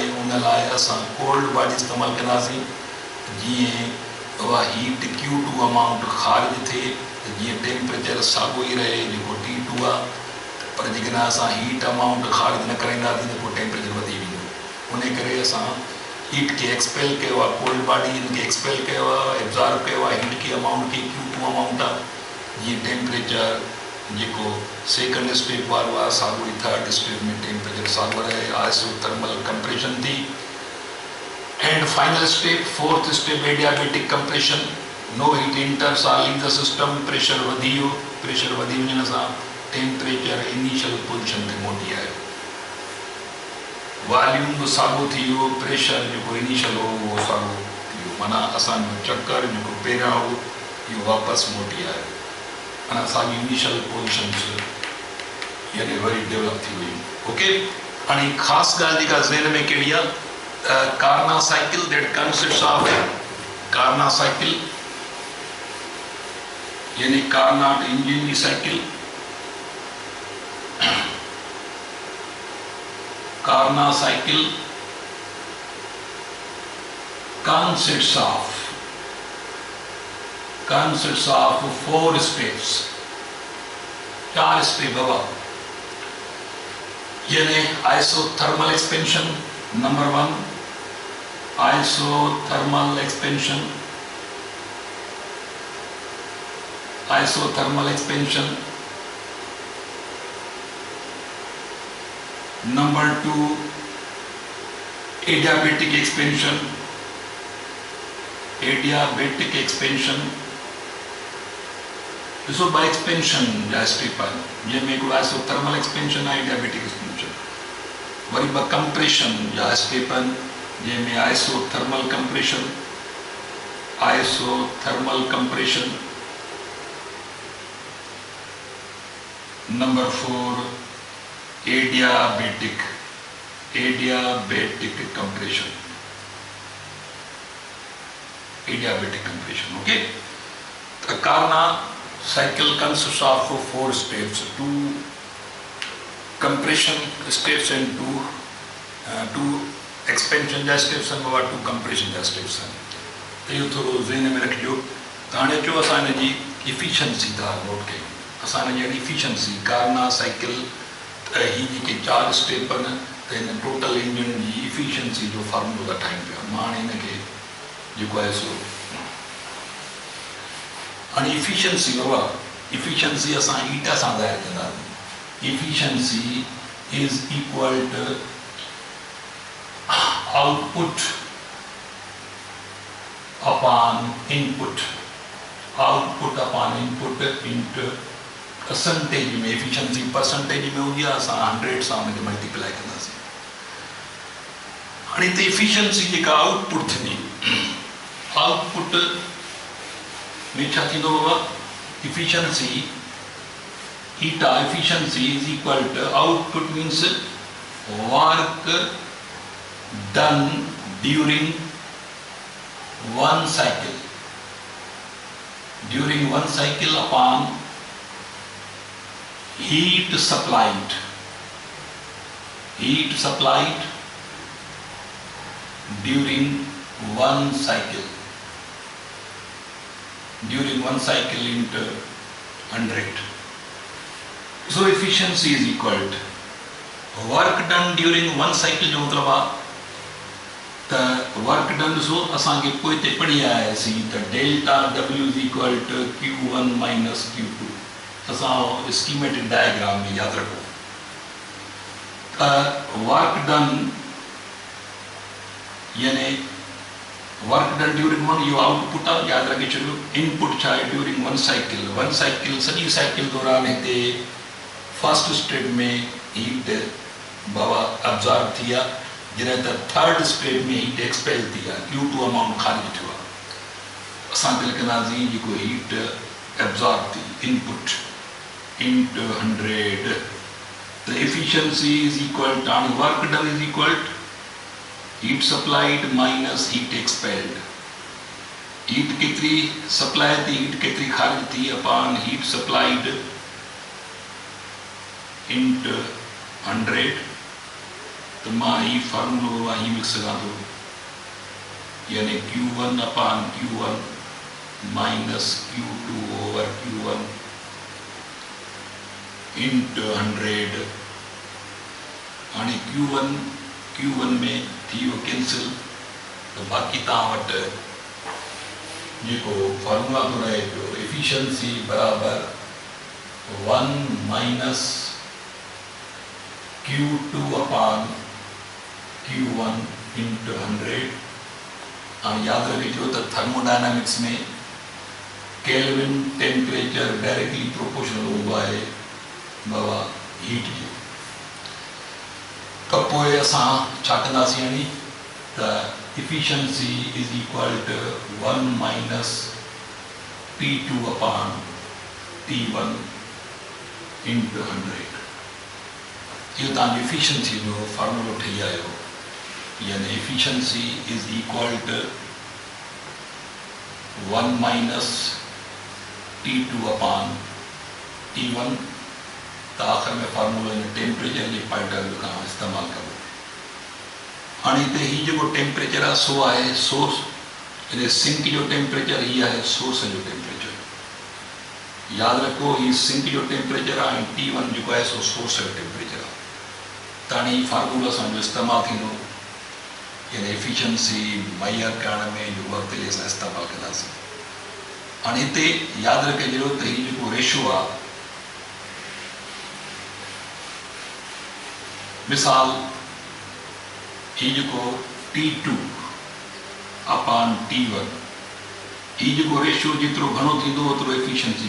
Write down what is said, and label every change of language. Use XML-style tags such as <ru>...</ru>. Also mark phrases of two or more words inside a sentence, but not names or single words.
<sd>उन लाइ असां</sd> <en>cold body</en> <sd>इस्तेमालु कंदासीं, जीअं उहा</sd> <en>heat Q2 amount</en> <sd>ख़ारिज थिए, जीअं टेम्परेचर साॻियो ई रहे जेको T2 आहे, पर जेकॾहिं असां</sd> <en>heat amount</en> <sd>ख़ारिज न कराईंदासीं त पोइ टेम्परेचर वधी वेंदो। उन करे असां हीट खे एक्सपेल कयो आहे,</sd> <en>cold body</en> <sd>खे एक्सपेल कयो आहे, एब्ज़ॉर्ब कयो आहे हीट खे अमाउंट खे Q2 अमाउंट आहे, जीअं टेम्परेचर जेको</sd> <en>second step</en> <sd>वारो आहे साॻियो ई</sd> <en>third step</en> <sd>में टेम्परेचर साॻियो रहे,</sd> <en>isothermal compression</en> <sd>थी।</sd> <en>And final step fourth step adiabatic compression, no heat enters or leave the system,</en> <sd>प्रेशर वधी वियो, प्रेशर वधी वञण सां टेम्परेचर</sd> <en>initial position</en> <sd>ते मोटी आयो, वॉल्यूम बि साॻियो थी वियो, प्रेशर जेको इनिशियल हो उहो साॻियो थी वियो, माना असांजो चक्कर जेको पहिरियां हो इहो वापसि मोटी आयो, माना असांजी</sd> <en>initial positions</en> <sd>यानी वरी डेवलप थी वई। ओके, हाणे ख़ासि ॻाल्हि जेका ज़हन में कहिड़ी आहे,</sd> <en>Carnot cycle that consists of Carnot cycle</en> <sd>यानी कार्नाट इंजन जी साइकिल।</sd> <en>कार्ना साइकिल consists of 4 steps,</en> <sd>4 स्टेप बाबा, यानी</sd> <en>isothermal expansion number 1, isothermal expansion, isothermal expansion number 2, adiabatic expansion, adiabatic expansion,</en> <sd>एडियाबेटिक एक्सपेंशन। ॾिसो ॿ एक्सपेंशन जा स्टेप आहिनि, जंहिंमें हिकिड़ो</sd> <en>isothermal expansion</en> <sd>आहे,</sd> <en>adiabatic expansion,</en> <sd>वरी ॿ कंप्रेशन जा स्टेप आहिनि, जंहिंमें</sd> <en>isothermal compression, isothermal compression number 4, adiabatic compression, adiabatic compression,</en> <sd>एडियाबेटिक कंप्रेशन।</sd> <en>ओके, the Karna cycle consists of 4 steps, 2 compression steps and 2 expansion जा steps and 2 compression जा steps हैं।</en> <sd>तो ये थोड़ो ज़हन में रखियो। ताने जो असां इन जी efficiency था नोट कयूं, असां इन जी efficiency कार्ना साइकिल ही जेके 4 स्टेप आहिनि त हिन टोटल इंजन जी efficiency जो फार्मूला ठाहियूं पिया। मां हाणे हिनखे जेको आहे सो हाणे efficiency बाबा, efficiency असां ईटा सां ज़ाहिर कंदासीं।</sd> <en>efficiency is equal to output upon input, output upon input into percentage में, efficiency percentage में</en> <sd>हूंदी आहे, असां 100 सां हुनखे मल्टीप्लाई कंदासीं। हाणे हिते efficiency जेका आउटपुट थींदी, आउटपुट में छा थींदो बाबा,</sd> <en>efficiency eta efficiency is equal to output means work done during one cycle, upon heat supplied during one cycle into 100, So efficiency is equal to work done during one cycle</en> <sd>जो मतलब</sd> <en>the work done so</en> <sd>असांखे पोइ ते पढ़ी आयासीं त</sd> <en>डेल्टा W is equal to Q1 minus Q2 असां schematic diagram</en> <sd>में याद रखो</sd> <en>work done</en> <sd>यानी</sd> <en>work done during one</en> <sd>यो output आहे याद रखे छॾियो input छा आहे</sd> <en>during one cycle</en> <sd>सॼी cycle दौरान हिते</sd> <en>first state</en> <sd>में हीट बाबा अब्जॉर्ब थी आहे जॾहिं त</sd> <en>third state</en> <sd>में हीट एक्सपेल थी आहे Q2 अमाउंट ख़ारिज थियो आहे असांखे लिखंदासीं जेको हीट एब्जॉर्ब थी</sd> <en>इनपुट into 100 the efficiency is equal to work done is equal to heat supplied minus heat expelled heat</en> <sd>कितनी सप्लाई थी</sd> <en>heat</en> <sd>कितनी खारिज थी</sd> <en>upon heat supplied</en> <sd>into 100 तो मां ही फार्मूलो वही लिख सका तो यानी</sd> <en>Q1 upon Q1 minus Q2 over Q1</en> <sd>into 100 आणि Q1 में थी वो कैंसिल तो बाकी तव्हां वटि जेको फार्मूला थो रहे पियो एफिशिएंसी बराबर 1 minus</sd> <en>Q2 upon Q1 into 100</en> <sd>और याद रखिजो तो थर्मोडायनामिक्स में</sd> <en>Kelvin temperature directly proportional</en> <hi>हुआ है</hi> <sd>बाबा हीट जो तो पोइ असां छा कंदासीं यानी त</sd> <en>efficiency is equal to 1 minus P2 upon T1 into 100</en> <sd>ये तव्हांजी efficiency जो फार्मूलो ठही आयो यानी</sd> <en>efficiency is equal to 1 minus T2 upon T1</en> <sd>तो आखिर में फार्मूलो इन टेम्परेचर जे</sd> <en>point of view</en> <sd>खां इस्तेमालु कबो हाणे हिते ही जेको टेम्परेचर आहे सो आहे सोर्स यानी सिंक जो टेम्परेचर ही आहे सोर्स जो टेम्परेचर याद रखो ही सिंक जो टेम्परेचर आहे ऐं T1 जेको आहे सो सोर्स जो टेम्परेचर आहे त हाणे ही फार्मूलो असांजो इस्तेमालु थींदो यानी एफिशिएंसी मुहैया करण में जो वक़्तु असां इस्तेमालु कंदासीं हाणे हिते यादि रखे छॾियो त ही जेको रेशो आहे मिसाल ही जेको</sd> <en>T2 upon T1</en> <sd>ही जेको रेशो जेतिरो घणो थींदो ओतिरो एफिशिएंसी</sd>